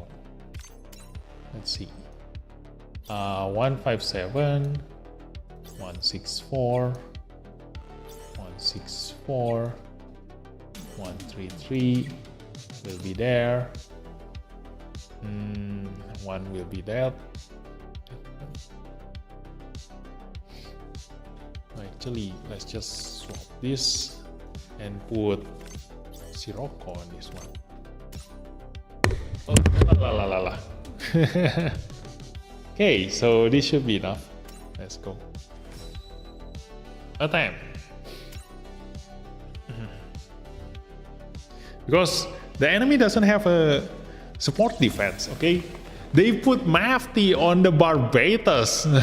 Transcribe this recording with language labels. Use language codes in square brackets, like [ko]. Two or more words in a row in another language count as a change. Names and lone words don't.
[en] Let's see. 157, 164, 164, 133 will be there. One will be that. Actually, let's just swap this and put Sirocco on this one. Oh, la la la la. Okay, so this should be enough. Let's go. Attack. Because the enemy doesn't have a support defense, okay? They put Mafty on the Barbatus.